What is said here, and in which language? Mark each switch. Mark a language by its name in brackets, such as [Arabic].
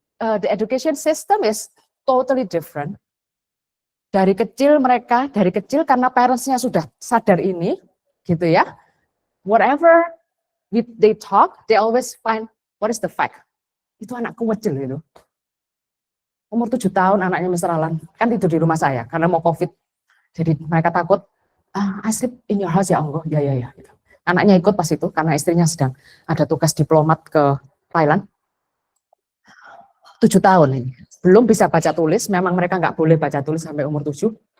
[English] The education system is totally different. [Indonesian] Dari kecil karena parents-nya sudah sadar ini, gitu ya. [English] Whatever they talk, they always find what is the fact. [Indonesian] Itu anakku kecil gitu. Umur 7 tahun anaknya Mr. Alan, kan tidur di rumah saya karena mau COVID. Jadi mereka takut, [English] I sleep in your house [Indonesian] ya Allah, ya. Gitu. Anaknya ikut pas itu karena istrinya sedang ada tugas diplomat ke Thailand. 7 tahun ini, belum bisa baca tulis, memang mereka nggak boleh baca tulis sampai umur 7.